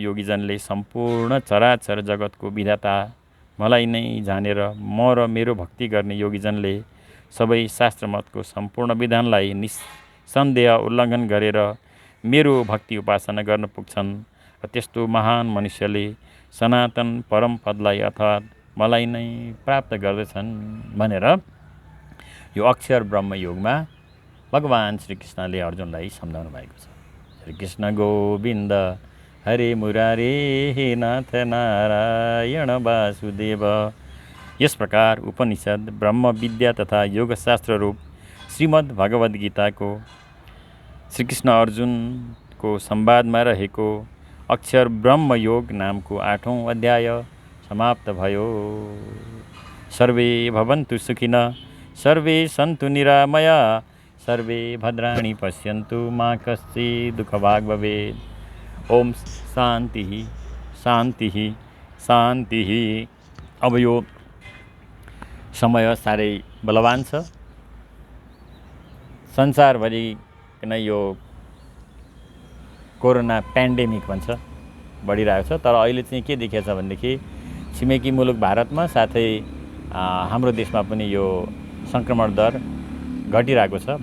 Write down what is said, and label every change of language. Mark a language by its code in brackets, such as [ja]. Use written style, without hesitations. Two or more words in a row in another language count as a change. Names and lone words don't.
[ne] योगीजनले सम्पूर्ण चराचर जगतको विधाता मलाई नै जानेर म र मेरो भक्ति गर्ने योगीजनले सबै शास्त्रमतको सम्पूर्ण विधानलाई निसन्देह उल्लङ्घन गरेर मेरो भक्ति उपासना गर्न पुग्छन् र त्यस्तो महान मनुष्यले सनातन परम पदलाई अर्थात् मलाई नै प्राप्त गर्दछन् भनेर यो अक्षर ब्रह्मयोगमा भगवान श्रीकृष्णले अर्जुनलाई सम्झाउनु भएको छ। [sa] श्रीकृष्ण गोविन्द हरे मुरारे हे नाथ नारायण वासुदेव। [ne] यस प्रकार उपनिषद ब्रह्म विद्या तथा योगशास्त्र रूप श्रीमद् भगवद् गीताको श्रीकृष्ण अर्जुनको संवादमा रहेको अक्षर ब्रह्मयोग नामको 8औं अध्याय समाप्त भयो। [sa] सर्वे भवन्तु सुखिनः, सर्वे सन्तु निरामया, सर्वे भद्राणि पश्यन्तु मा कश्चित् दुःखभाग् भवेत्। ओम शान्ति शान्ति शान्ति। [ne] अब यो समय साह्रै बलवान छ। संसारभरि नै यो [en] corona pandemic [ne] भन्छ बढिरहेको छ। तर अहिले चाहिँ के देखिएको छ भनेदेखि छिमेकी मुलुक भारतमा साथै हाम्रो देशमा पनि यो सङ्क्रमण दर घटिरहेको छ।